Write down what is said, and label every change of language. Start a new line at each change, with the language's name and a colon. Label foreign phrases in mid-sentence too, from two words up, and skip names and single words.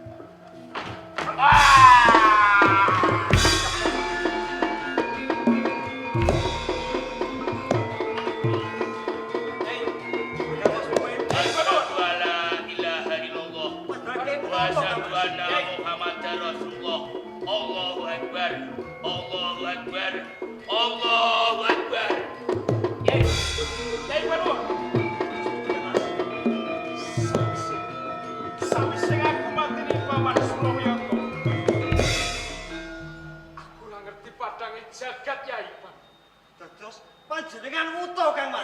Arabic: أشهد أن لا إله إلا الله وأشهد أن محمدا رسول الله. الله أكبر. الله أكبر. الله أكبر.
Javanese: Yai Baru. Sawise aku mati ning Paman Surayanto. Aku ora ngerti padange jagat Yai, Pak. Terus panjenengan wuto Kang Mas.